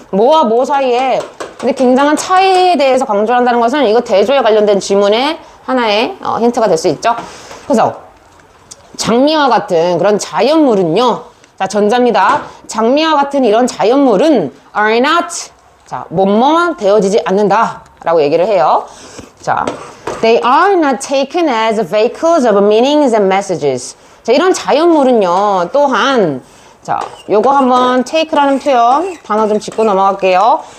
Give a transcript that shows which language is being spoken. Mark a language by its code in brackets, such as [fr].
[ko] 뭐와 뭐 사이에 근데 굉장한 차이에 대해서 강조한다는 것은 이거 대조에 관련된 지문의 하나의 힌트가 될 수 있죠. 그래서 장미와 같은 그런 자연물은요, 자, 전자입니다. 장미와 같은 이런 자연물은 [en] are not, [ko] 자, 뭐뭐 되어지지 않는다 라고 얘기를 해요. [en] 자, they are not taken as vehicles of meanings and messages. [ko] 자, 이런 자연물은요, 또한, 자, 요거 한번 take라는 표현, 단어 좀 짚고 넘어갈게요.